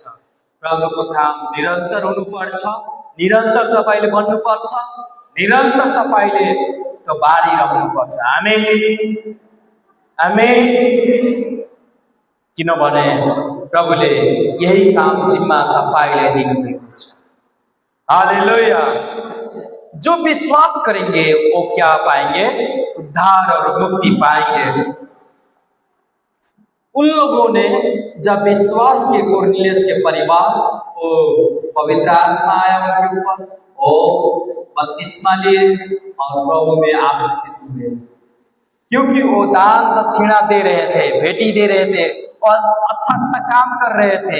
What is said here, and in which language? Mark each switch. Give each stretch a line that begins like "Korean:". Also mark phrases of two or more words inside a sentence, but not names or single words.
Nepali: प्रभुको काम निरन्तर हुनुपर्छ, निरन्तर तपाईँले भन्नुपर्छ, निरन्तर तपाईँले त्यो बाँडिरहनुपर्छ। आमेन, आमेन। किनभने प्रभुले यही काम जिम्मा तपाईँलाई दिनुभएको छ। हालेलुया।
Hindi: जो विश्वास करेंगे वो क्या पाएंगे? उद्धार और मुक्ति पाएंगे। उन लोगों ने जब विश्वास किए कुरनेलियुस के परिवार, वो पवित्र आत्मा आया उनके ऊपर, वो बपतिस्मा लिए और प्रभु में आशीषित हुए, क्योंकि वो दान दक्षिणा दे रहे थे, भेंटी दे रहे थे और अच्छा अच्छा काम कर रहे थे।